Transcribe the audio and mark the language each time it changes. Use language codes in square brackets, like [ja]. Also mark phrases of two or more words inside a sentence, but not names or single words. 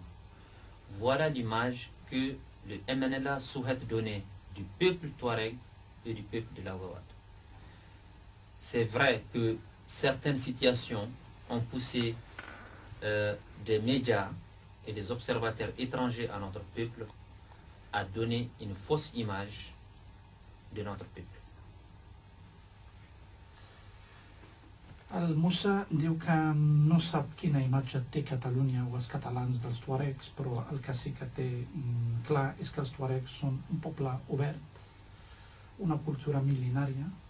[fr] Voilà l'image que le MNLA souhaite donner du peuple touareg et du peuple de l'Azawad. C'est vrai que certaines situations ont poussé des médias et des observateurs étrangers à notre peuple à donner une fausse image de notre peuple. [ca] El Moussa diu que no sap quina imatge té Catalunya o els catalans dels tuaregs, però el que sí que té clar és que els tuaregs són un poble obert, una cultura mil·lenària,